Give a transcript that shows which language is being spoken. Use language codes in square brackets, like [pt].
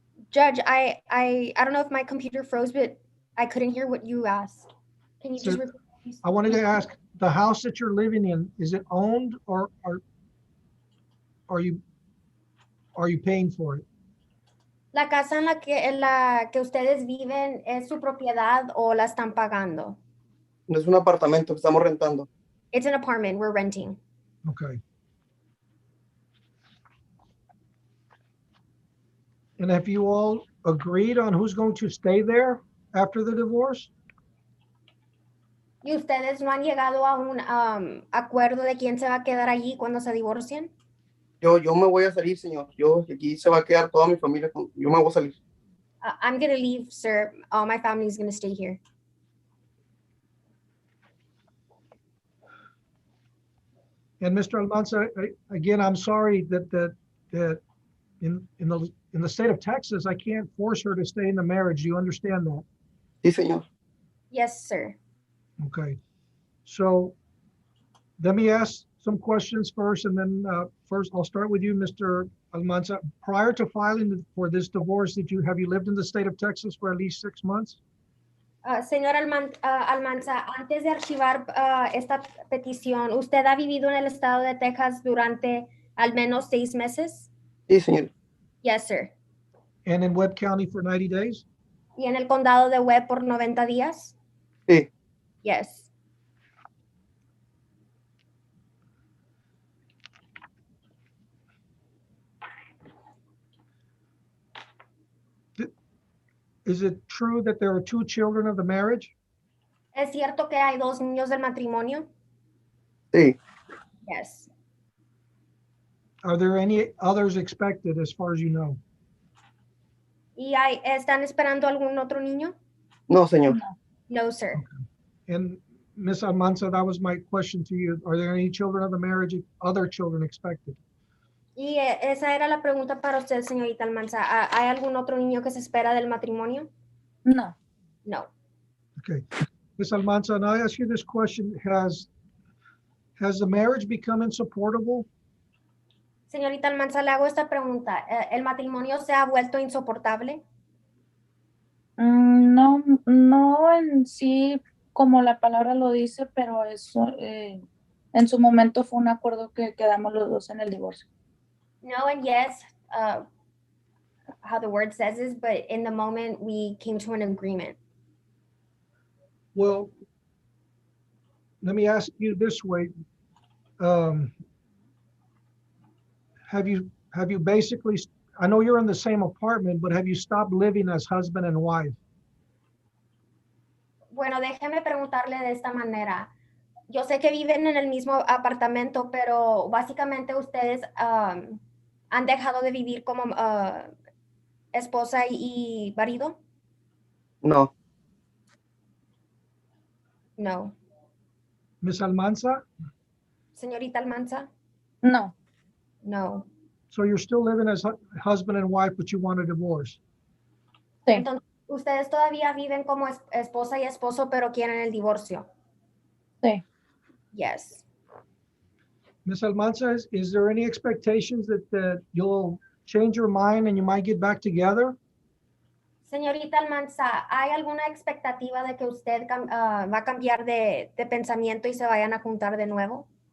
[en] Judge, I don't know if my computer froze, but I couldn't hear what you asked. Can you just repeat? Please? I wanted to ask, the house that you're living in, is it owned or are you paying for it? [es] La casa en la que ustedes viven, ¿es su propiedad o la están pagando? No es un apartamento que estamos rentando. [en] It's an apartment we're renting. Okay. And have you all agreed on who's going to stay there after the divorce? [es] ¿Y ustedes no han llegado a un acuerdo de quién se va a quedar allí cuando se divorcien? Yo me voy a salir, señor. Aquí se va a quedar toda mi familia. Yo me voy a salir. [en] I'm going to leave, sir. All my family is going to stay here. And Mr. Almanza, again, I'm sorry that in the state of Texas, I can't force her to stay in the marriage. Do you understand that? [es] Sí, señor. [en] Yes, sir. Okay. So let me ask some questions first, and then first I'll start with you, Mr. Almanza. Prior to filing for this divorce, have you lived in the state of Texas for at least 6 months? [es] Señor Almanza, antes de archivar esta petición, ¿usted ha vivido en el estado de Texas durante al menos 6 meses? Sí, señor. [en] Yes, sir. And in Webb County for 90 days? [es] ¿Y en el condado de Webb por 90 días? Sí. [en] Yes. Is it true that there are 2 children of the marriage? [es] ¿Es cierto que hay 2 niños del matrimonio? Sí. [en] Yes. Are there any others expected as far as you know? [es] ¿Y están esperando algún otro niño? No, señor. [en] No, sir. And Ms. Almanza, that was my question to you. Are there any children of the marriage, other children expected? [es] Y esa era la pregunta para usted, señorita Almanza. ¿Hay algún otro niño que se espera del matrimonio? No. [en] No. Okay. Ms. Almanza, and I ask you this question, has the marriage become insupportable? [es] Señorita Almanza, le hago esta pregunta. ¿El matrimonio se ha vuelto insoportable? No, no en sí como la palabra lo dice, pero eso en su momento fue un acuerdo que quedamos los dos en el divorcio. [en] No and yes, how the word says is, but in the moment we came to an agreement. Well, let me ask you this way. Have you basically, I know you're in the same apartment, but have you stopped living as husband and wife? [es] Bueno, déjeme preguntarle de esta manera. Yo sé que viven en el mismo apartamento, pero básicamente ustedes han dejado de vivir como esposa y marido. No. [en] No. Ms. Almanza? [es] Señorita Almanza. No. [en] No. So you're still living as husband and wife, but you want a divorce? [es] Sí. Entonces, ustedes todavía viven como esposa y esposo, pero quieren el divorcio. Sí. [en] Yes. Ms. Almanza, is there any expectations that you'll change your mind and you might get back together? [es] Señorita Almanza, ¿hay alguna expectativa de que usted va a cambiar de pensamiento y se vayan a juntar de nuevo?